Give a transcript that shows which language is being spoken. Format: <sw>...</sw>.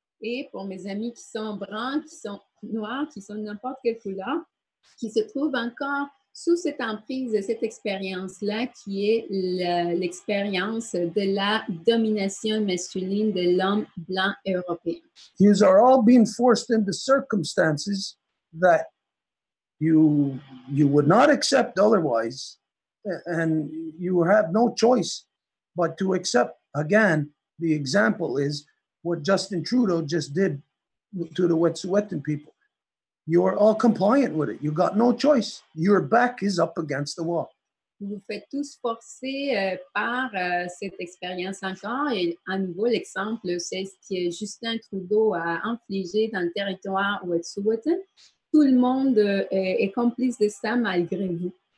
<fr>Et pour mes amis qui sont bruns, qui sont noirs, qui sont de n'importe quelle couleur, qui se trouvent encore sous cette emprise de cette expérience-là qui est l'expérience de la domination masculine de l'homme blanc européen.</fr> <en>You are all being forced into circumstances that you would not accept otherwise, and you have no choice but to accept. Again, the example is what Justin Trudeau just did to the Wet'suwet'en people. You're all compliant with it. You got no choice. Your back is up against the wall.</en> <fr>Vous vous faites tous forcer par cette expérience encore. Et à nouveau, l'exemple, c'est ce que Justin Trudeau a infligé dans le territoire Wet'suwet'en. Tout le monde est complice de ça malgré vous.</fr>